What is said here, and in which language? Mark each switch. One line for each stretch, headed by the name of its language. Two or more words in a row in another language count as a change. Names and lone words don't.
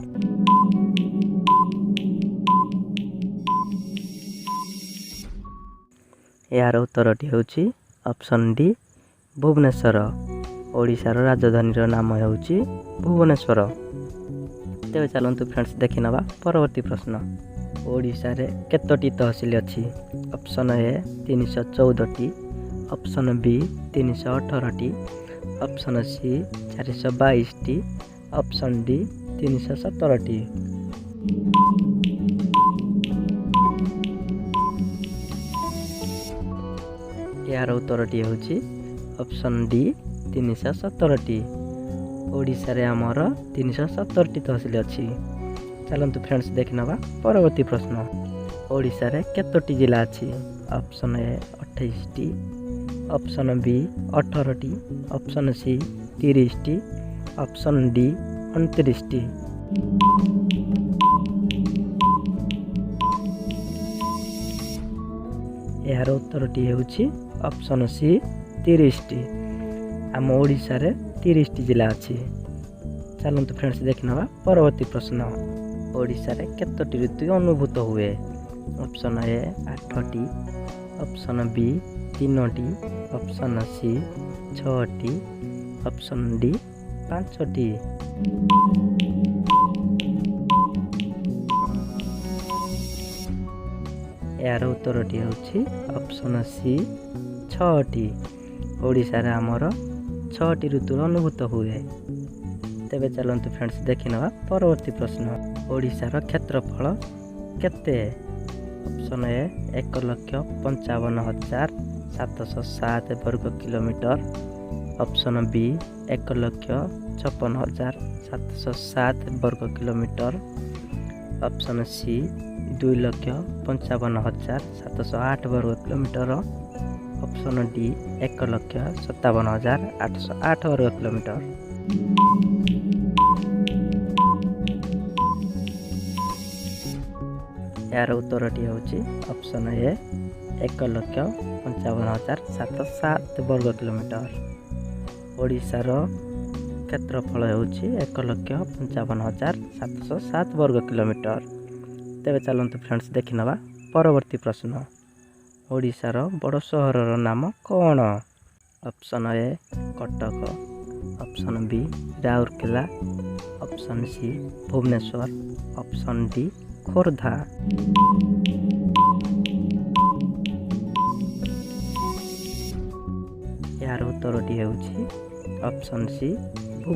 Odia: ଯାର ଉତ୍ତରଟି ହେଉଛି
English: option D
Odia: भुवनेश्वर। ଓଡ଼ିଶାର ରାଜଧାନୀ ନାମ ହେଉଛି ଭୁବନେଶ୍ୱର। ତେବେ ଚାଲନ୍ତୁ ଫ୍ରେଣ୍ଡସ୍ ଦେଖି ନବା ପରବର୍ତ୍ତୀ ପ୍ରଶ୍ନ। ଓଡ଼ିଶା ରେ କେତୋଟି ତହସିଲ ଅଛି?
English: option A 314ଟି, option B 318ଟି, option C 422ଟି, option D 317ଟି।
Odia: ଯାର ଉତ୍ତରଟି ହେଉଛି
English: option D
Odia: 317टी। ଓଡ଼ିଶା ରେ ହମର 317ଟି ତହସିଲ ଅଛି। ଚାଲନ୍ତୁ ଫ୍ରେଣ୍ଡସ୍ ଦେଖି ନବା ପରବର୍ତ୍ତୀ ପ୍ରଶ୍ନ। ଓଡ଼ିଶା ରେ କେତୋଟି ଜିଲ୍ଲା ଅଛି?
English: option A 28ଟି, option B 18ଟି, option C 30ଟି, option D 29ଟି।
Odia: ଯାର ଉତ୍ତରଟି ହେଉଛି
English: option C
Odia: 30टी। ଆମ ଓଡ଼ିଶା ରେ 30ଟି ଜିଲ୍ଲା ଅଛି। ଚାଲନ୍ତୁ ଫ୍ରେଣ୍ଡସ୍ ଦେଖି ନବା ପରବର୍ତ୍ତୀ ପ୍ରଶ୍ନ। ଓଡ଼ିଶା ରେ କେତୋଟି ଋତୁ ଅନୁଭୂତ ହୁଏ?
English: option A 8ଟି, option B 3ଟି, option C 6ଟି, option D 5ଟି।
Odia: ଯାର ଉତ୍ତରଟି ହେଉଛି
English: option C
Odia: 6टी। ଓଡ଼ିଶା ରେ ହମର 6ଟି ଋତୁ ଅନୁଭୂତ ହୁଏ। ତେବେ ଚାଲନ୍ତୁ ଫ୍ରେଣ୍ଡସ୍ ଦେଖି ନବା ପରବର୍ତ୍ତୀ ପ୍ରଶ୍ନ। ଓଡ଼ିଶାର କ୍ଷେତ୍ରଫଳ କେତେ?
English: option A
Odia: 1,55,707 ବର୍ଗ କିଲୋମିଟର,
English: option B
Odia: 1,56,707 ବର୍ଗ କିଲୋମିଟର,
English: option C
Odia: 2,55,708 ବର୍ଗ କିଲୋମିଟର,
English: option D
Odia: 1,57,808 ବର୍ଗ କିଲୋମିଟର। ଯାର ଉତ୍ତରଟି ହେଉଛି
English: option A
Odia: 1,55,707 ବର୍ଗ କିଲୋମିଟର। ଓଡ଼ିଶାର କ୍ଷେତ୍ରଫଳ ହେଉଛି 1,55,707 ବର୍ଗ କିଲୋମିଟର। ତେବେ ଚାଲନ୍ତୁ ଫ୍ରେଣ୍ଡସ୍ ଦେଖି ନବା ପରବର୍ତ୍ତୀ ପ୍ରଶ୍ନ। ଓଡ଼ିଶାର ବଡ଼ ସହରର ନାମ କୌନ?
English: option A କଟକ, option B ରାଉରକେଲା, option C ଭୁବନେଶ୍ୱର, option D ଖୋର୍ଦ୍ଧା।
Odia: ଏହାର ଉତ୍ତରଟି ହେଉଛି
English: option C
Odia: ଭୁବନେଶ୍ୱର।